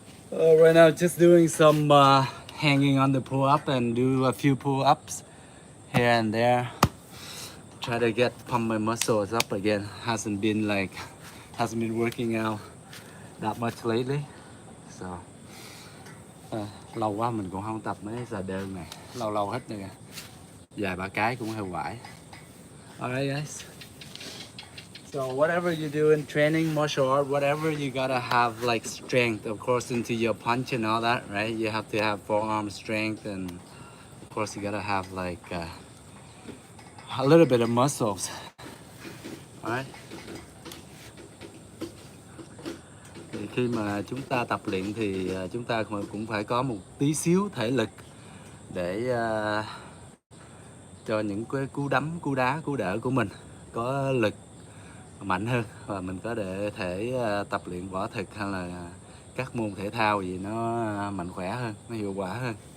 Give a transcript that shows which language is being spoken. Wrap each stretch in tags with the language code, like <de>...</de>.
<en>Right now, just doing some hanging on the pull-up and do a few pull-ups here and there. Try to pump my muscles up again. Hasn't been working out that much lately.</en> <vi>So lâu quá mình cũng không tập mấy giờ đơn này. Lâu hết rồi. Vài ba cái cũng hơi quải.</vi> <en>Alright guys. So whatever you do in training, martial art, whatever, you gotta have like strength, of course, into your punch and all that, right? You have to have forearm strength, and of course you gotta have like a little bit of muscles. Alright.</en> <vi>Thì khi mà chúng ta tập luyện thì chúng ta cũng phải có một tí xíu thể lực để cho những cái cú đấm, cú đá, cú đỡ của mình có lực mạnh hơn, và mình có thể tập luyện võ thực hay là các môn thể thao gì nó mạnh khỏe hơn, nó hiệu quả hơn.</vi>